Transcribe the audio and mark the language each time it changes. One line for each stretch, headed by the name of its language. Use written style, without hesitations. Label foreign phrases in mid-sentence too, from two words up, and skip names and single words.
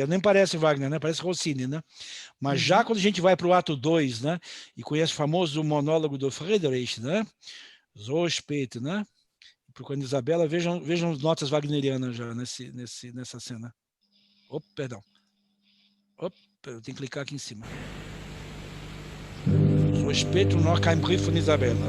Portuguese: Nem parece Wagner, né? Parece Rossini, né? Mas já quando a gente vai para o ato 2, né? E conhece o famoso monólogo do Friedrich, né?
German: So spät,
Portuguese: né? Procurando Isabela, vejam as notas wagnerianas já nessa cena. Opa, perdão. Opa, eu tenho que clicar aqui em cima.
German: So spät und noch kein Brief von Isabella.